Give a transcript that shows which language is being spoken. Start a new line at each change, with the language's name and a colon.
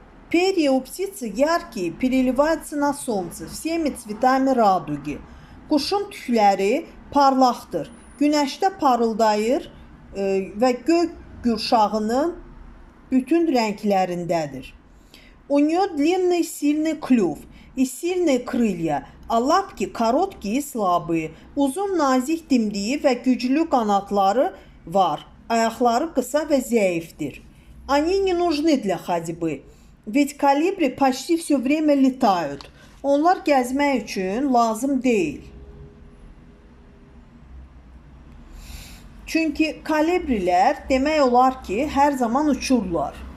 Russian: Перья у птицы яркие, переливаются на солнце всеми цветами радуги.
Azerbaijani: Quşun tükləri parlaqdır. Günəşdə parıldayır və göy gürşağının bütün rənglərindədir.
Russian: У нее длинный сильный клюв и сильные крылья, а лапки короткие и слабые.
Azerbaijani: Uzun nazik dimdiyi və güclü qanatları var. Ayaqları qısa və zəifdir.
Russian: Они не нужны для ходьбы. Ведь колибри почти все время летают.
Azerbaijani: Onlar gəzmək üçün lazım deyil. Çünki kolibrilər demək olar ki, hər zaman uçurlar.